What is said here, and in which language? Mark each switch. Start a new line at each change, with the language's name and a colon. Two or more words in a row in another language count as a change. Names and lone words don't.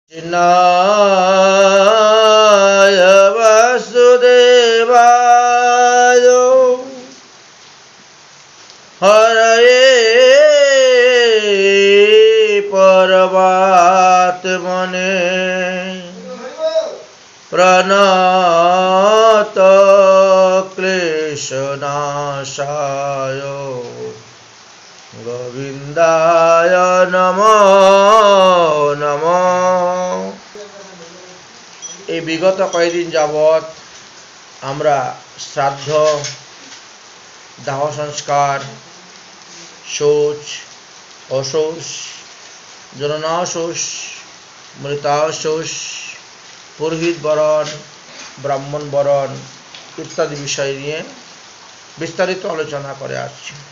Sanskrit: कृष्णाय वासुदेवाय हरये परमात्मने प्रणत क्लेशनाशाय गोविंदाय नमो नमो।
Bangla: এই বিগত কয়েকদিন যাবৎ আমরা শ্রাদ্ধ, দাহ সংস্কার, শৌচ, অশৌচ, জননাশৌচ, মৃতাশৌচ, পুরোহিত বরণ, ব্রাহ্মণ বরণ ইত্যাদি বিষয় নিয়ে বিস্তারিত আলোচনা করে আসছি।